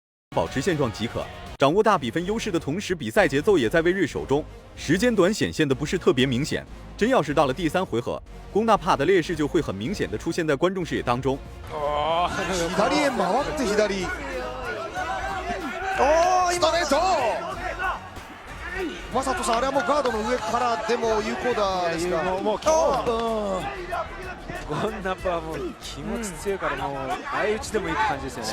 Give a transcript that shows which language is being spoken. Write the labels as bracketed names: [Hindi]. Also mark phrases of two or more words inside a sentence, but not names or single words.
[Chinese] 保持现状即可。掌握大比分优势的同时，比赛节奏也在魏睿手中，时间短显现的不是特别明显。真要是到了第3回合，龚纳帕的劣势就会很明显的出现在观众视野当中。 [Japanese] 左へ回って左。ストレート。マサトさん、あれはもうガードの上からでも有効だですか。もうゴンナパはもう気持ち強いから、もう相打ちでもいい感じですよね。